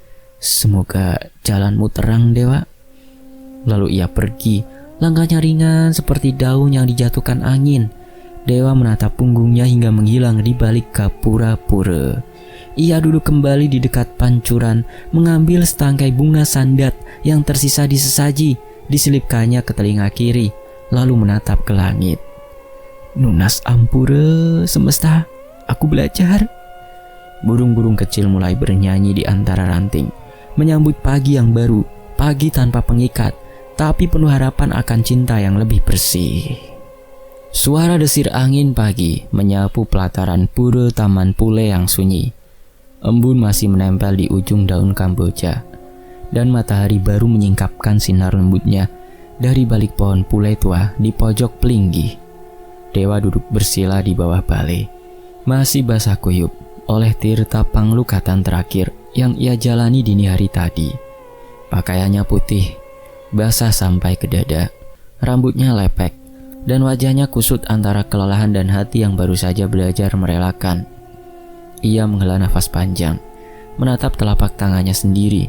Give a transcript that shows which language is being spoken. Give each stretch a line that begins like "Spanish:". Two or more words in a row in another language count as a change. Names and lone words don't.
Indonesian: Semoga jalanmu terang, Dewa. Lalu ia pergi, langkahnya ringan seperti daun yang dijatuhkan angin. Dewa menatap punggungnya hingga menghilang di balik gapura pura. Ia duduk kembali di dekat pancuran, mengambil setangkai bunga sandat yang tersisa di sesaji, diselipkannya ke telinga kiri, lalu menatap ke langit.
Balinese: Nunas ampura
Indonesian: semesta, aku belajar. Burung-burung kecil mulai bernyanyi di antara ranting, menyambut pagi yang baru, pagi tanpa pengikat, tapi penuh harapan akan cinta yang lebih bersih. Suara desir angin pagi menyapu pelataran pura taman pule yang sunyi. Embun masih menempel di ujung daun kamboja, dan matahari baru menyingkapkan sinar lembutnya dari balik pohon pule tua di pojok pelinggi. Dewa duduk bersila di bawah balai, masih basah kuyup oleh tirta panglukatan terakhir yang ia jalani dini hari tadi. Pakaiannya putih, basah sampai ke dada, rambutnya lepek, dan wajahnya kusut antara kelelahan dan hati yang baru saja belajar merelakan. Ia menghela nafas panjang, menatap telapak tangannya sendiri.